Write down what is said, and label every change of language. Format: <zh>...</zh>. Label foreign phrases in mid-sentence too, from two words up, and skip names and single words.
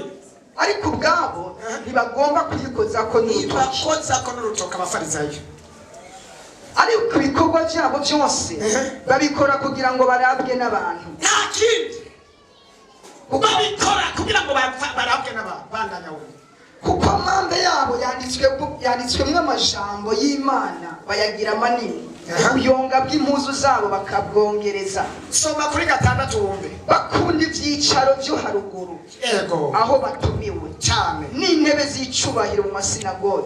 <rn>ariko ubwabo ntibagomba kuyikozako n'urutoki. Abafarisayo ariko ibikorwa byabo byose babikora kugira ngo barabwe n'abantu. Nta kindi bandanya we. kuko amande yabo yanditswemwo amajambo y'Imana bayagira manini, ubuyonga bw'impuzu zabo bakabwongereza. Soma kuri 6 wumve. Bakunda ivyicaro vyo haruguru, Ego aho batumiwe cyane, n'intebe z'icubahiro mu masinagogi,</rn>